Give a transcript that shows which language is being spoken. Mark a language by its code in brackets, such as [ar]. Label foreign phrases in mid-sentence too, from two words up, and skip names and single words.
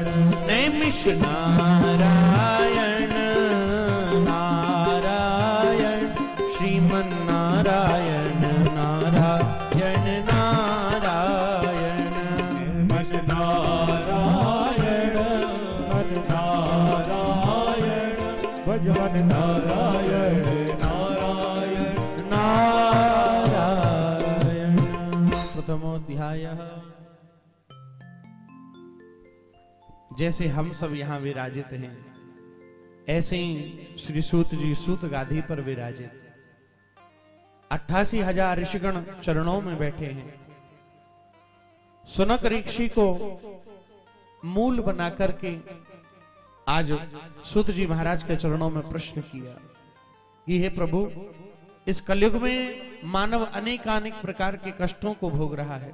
[hi] नैमिष नारायण नारायण श्रीमन नारायण, नारायण नारायण। मन नारायण मन नारायण, भजन नारायण नारायण नारायण। प्रथमोऽध्यायः। जैसे हम सब यहां विराजित हैं, ऐसे ही श्री सूत जी सूत गादी पर विराजित 88,000 ऋषिगण चरणों में बैठे हैं। सुनक ऋषि को मूल बना करके आज सूत जी महाराज के चरणों में प्रश्न किया कि हे प्रभु, इस कलयुग में मानव अनेकानेक प्रकार के कष्टों को भोग रहा है।